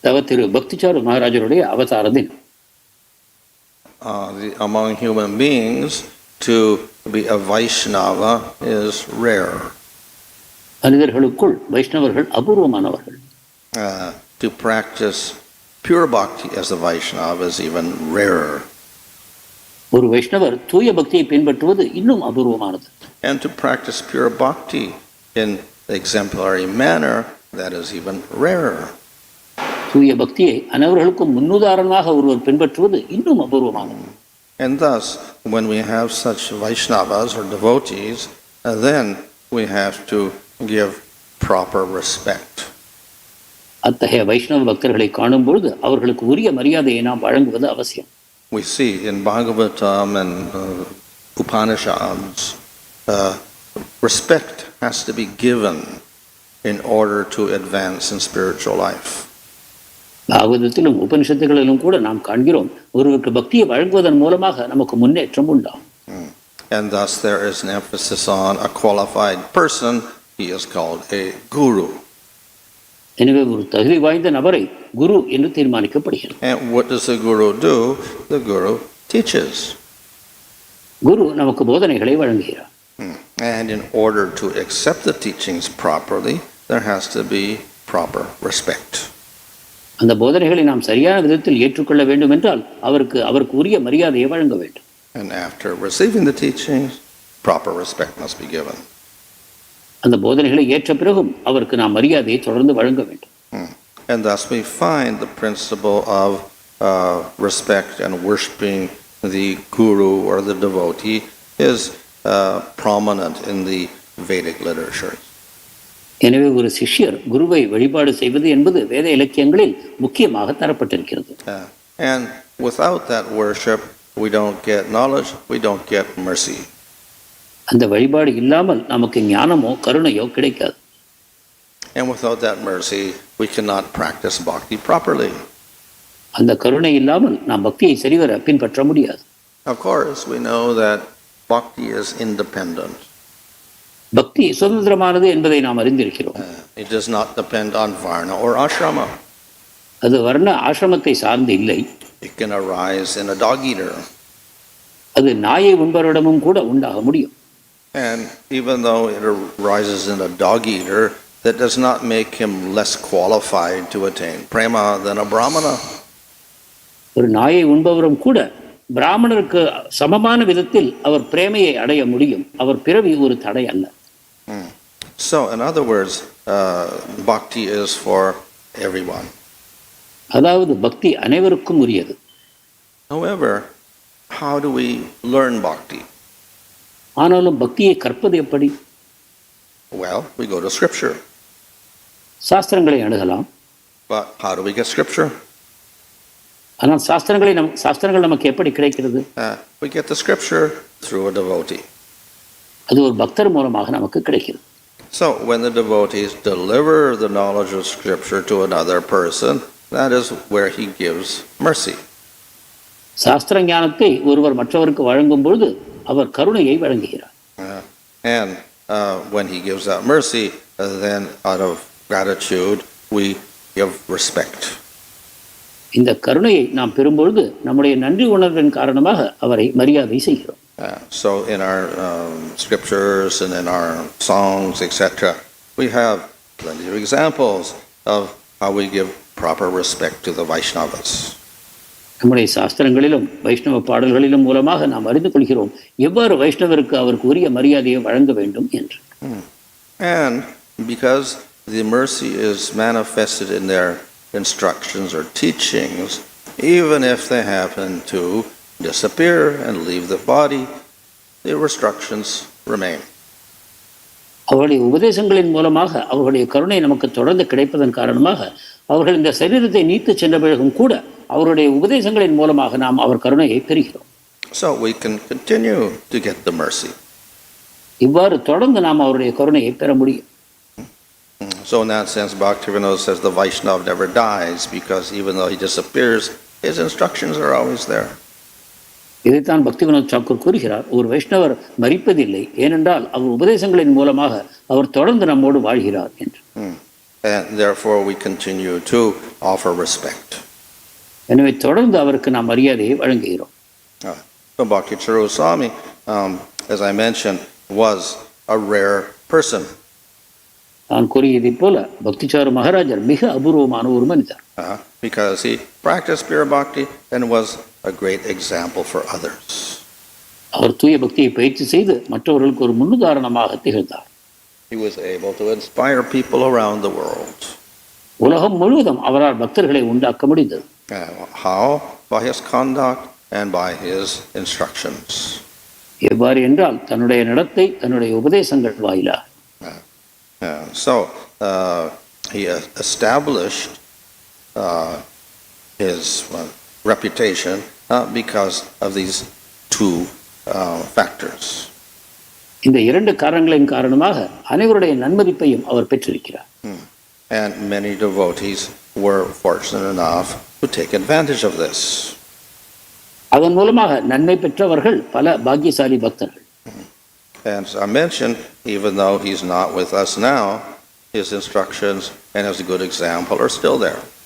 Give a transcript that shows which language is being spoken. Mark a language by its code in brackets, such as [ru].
[ta] திரு பக்திசாரு மகாராஜருடைய அவதார தினம். [en] Among human beings, to be a Vaishnava is rare. [ta] மனிதர்களுக்குள் வைஷ்ணவர்கள் அபூர்வமானவர்கள். [en] To practice pure bhakti as a Vaishnava is even rarer. [ta] ஒரு வைஷ்ணவர் தூய பக்தியை பின்பற்றுவது இன்னும் அபூர்வமானது. [en] And to practice pure bhakti in the exemplary manner, that is even rarer. [ta] தூய பக்தியை அனைவர்களுக்கும் முன்னுதாரணமாக ஒருவர் பின்பற்றுவது இன்னும் அபூர்வமானது. [en] And thus, when we have such Vaishnavas or devotees, then we have to give proper respect. [ta] அத்தகைய வைஷ்ணவ பக்தர்களை காணும் பொழுது அவர்களுக்கு உரிய மரியாதையை நாம் வழங்குவது அவசியம். [en] We see in Bhagavatam and Upanishads, respect has to be given in order to advance in spiritual life. [ta] பாகவதத்திலும் உபனிஷத்துகளிலும் கூட நாம் காண்கிறோம், ஒருவருக்கு பக்தியை வழங்குவதன் மூலமாக நமக்கு முன்னேற்றம் உண்டாகும். [en] And thus there is an emphasis on a qualified person. He is called a guru. [ta] எனவே ஒரு தகுதி வாய்ந்த நபரை குரு என்று தீர்மானிக்கப்படுகிறது. [en] And what does the guru do? The guru teaches. [ta] குரு நமக்கு போதனைகளை வழங்குகிறார். [en] And in order to accept the teachings properly, there has to be proper respect. [ta] அந்த போதனைகளை நாம் சரியான விதத்தில் ஏற்றுக்கொள்ள வேண்டும் என்றால் அவருக்கு உரிய மரியாதையை வழங்க வேண்டும். [en] And after receiving the teachings, proper respect must be given. [ta] அந்த போதனைகளை ஏற்ற பிறகும் அவருக்கு நாம் மரியாதையை தொடர்ந்து வழங்க வேண்டும். [en] And thus we find the principle of respect and worshiping the guru or the devotee is prominent in the Vedic literature. [ta] எனவே ஒரு சிஷ்யர் குருவை வழிபாடு செய்வது என்பது வேத இலக்கியங்களில் முக்கியமாக தரப்பட்டிருக்கிறது. [en] And without that worship, we don't get knowledge, we don't get mercy. [ta] அந்த வழிபாடு இல்லாமல் நமக்கு ஞானமோ கருணையோ கிடைக்காது. [en] And without that mercy, we cannot practice bhakti properly. [ta] அந்த கருணை இல்லாமல் நாம் பக்தியை சரிவர பின்பற்ற முடியாது. [en] Of course, we know that bhakti is independent. [ta] பக்தி சுதந்திரமானது என்பதை நாம் அறிந்திருக்கிறோம். [en] It does not depend on varna or ashrama. [ta] அது வர்ண ஆசிரமத்தை சார்ந்து இல்லை. [en] It can arise in a dog eater. [ta] அது நாயை உண்பவரிடமும் கூட உண்டாக முடியும். [en] And even though it arises in a dog eater, that does not make him less qualified to attain prema than a brahmana. [ta] ஒரு நாயை உண்பவரும் கூட பிராமணருக்கு சமமான விதத்தில் அவர் பிரேமையை அடைய முடியும். அவர் பிறவி ஒரு தடை அல்ல. [en] So in other words, bhakti is for everyone. [ta] அதாவது பக்தி அனைவருக்கும் உரியது. [en] However, how do we learn bhakti? [ta] ஆனாலும் பக்தியை கற்பது எப்படி? [en] Well, we go to scripture. [ta] சாஸ்திரங்களை அணுகலாம். [en] But how do we get scripture? [ta] ஆனால் சாஸ்திரங்கள் நமக்கு எப்படி கிடைக்கிறது? [en] We get the scripture through a devotee. [ta] அது ஒரு பக்தர் மூலமாக நமக்கு கிடைக்கிறது. [en] So when the devotees deliver the knowledge of scripture to another person, that is where he gives mercy. [ta] சாஸ்திர ஞானத்தை ஒருவர் மற்றவருக்கு வழங்கும் பொழுது அவர் கருணையை வழங்குகிறார். [en] And when he gives that mercy, then out of gratitude we give respect. [ta] இந்த கருணையை நாம் பெறும்பொழுது நம்முடைய நன்றி உணர்வின் காரணமாக அவரை மரியாதை செய்கிறோம். [en] So in our scriptures and in our songs, etc., we have plenty of examples of how we give proper respect to the Vaishnavas. [ta] நம்முடைய சாஸ்திரங்களிலும் வைஷ்ணவ பாடல்களிலும் மூலமாக நாம் அறிந்து கொள்கிறோம் எவ்வாறு வைஷ்ணவருக்கு அவருக்கு உரிய மரியாதையை வழங்க வேண்டும் என்று. [en] And because the mercy is manifested in their instructions or teachings, even if they happen to disappear and leave the body, the restrictions remain. [ta] அவருடைய உபதேசங்களின் மூலமாக அவருடைய கருணை நமக்கு தொடர்ந்து கிடைப்பதன் காரணமாக அவர்கள் இந்த சரீரத்தை நீத்து சென்ற பிறகும் கூட அவருடைய உபதேசங்களின் மூலமாக நாம் அவர் கருணையை பெறுகிறோம். [en] So we can continue to get the mercy. [ta] இவ்வாறு தொடர்ந்து நாம் அவருடைய கருணையை பெற முடியும். [en] So in that sense, Bhaktivinoda says the Vaishnava never dies because even though he disappears, his instructions are always there. [ta] இதைத்தான் பக்திவினோத் தாக்கூர் கூறுகிறார், ஒரு வைஷ்ணவர் மரிப்பதில்லை, ஏனென்றால் அவர் உபதேசங்களின் மூலமாக அவர் தொடர்ந்து நம்மோடு வாழ்கிறார் என்று. [en] And therefore we continue to offer respect. [ta] எனவே தொடர்ந்து அவருக்கு நாம் மரியாதையை வழங்குகிறோம். [en] So Bhakti Swami, as I mentioned, was a rare person. [ta] நான் கூறியதைப் போல பக்திச்சாரு மகாராஜர் மிக அபூர்வமான ஒரு மனிதர். [en] Because he practiced pure bhakti and was a great example for others. [ta] அவர் தூய பக்தியை பயிற்சி செய்து மற்றவர்களுக்கு ஒரு முன்னுதாரணமாக திகழ்ந்தார். [en] He was able to inspire people around the world. [ta] உலகம் முழுவதும் அவரால் பக்தர்களை உண்டாக்க முடிந்தது. [en] How? By his conduct and by his instructions. [ta] எவ்வாறு என்றால் தன்னுடைய நடத்தை, தன்னுடைய உபதேசங்கள் வாயிலாக. [en] So he established his reputation because of these two factors. [ta] இந்த இரண்டு காரணங்களின் காரணமாக அனைவருடைய நன்மதிப்பையும் அவர் பெற்றிருக்கிறார். [en] And many devotees were fortunate enough to take advantage of this. [ta] அதன் மூலமாக நன்மை பெற்றவர்கள் பல பாக்கியசாலி பக்தர்கள். [en] And as I mentioned, even though he's not with us now, his instructions and his good example are still there.